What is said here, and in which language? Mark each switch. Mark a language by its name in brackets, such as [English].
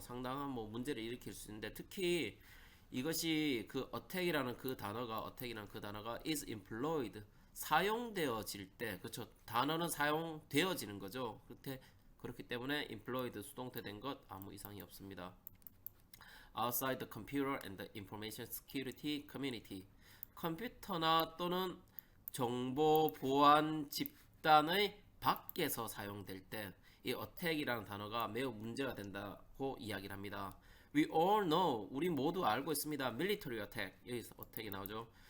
[Korean] 상당한 문제를 일으킬 수 있는데 특히 이것이 그 attack이라는 그 단어가 [English] is employed [Korean] 사용되어질 때, 그렇죠? 단어는 사용되어지는 거죠. 그렇기 때문에 employed 수동태 된 것 아무 이상이 없습니다. [English] outside the computer and the information security community. [Korean] 컴퓨터나 또는 정보 보안 집단의 밖에서 사용될 때 이 attack이라는 단어가 매우 문제가 된다고 이야기를 합니다. [English] We all know, [Korean] 우리 모두 알고 있습니다. [English] military attack, [Korean] 여기서 attack이 나오죠.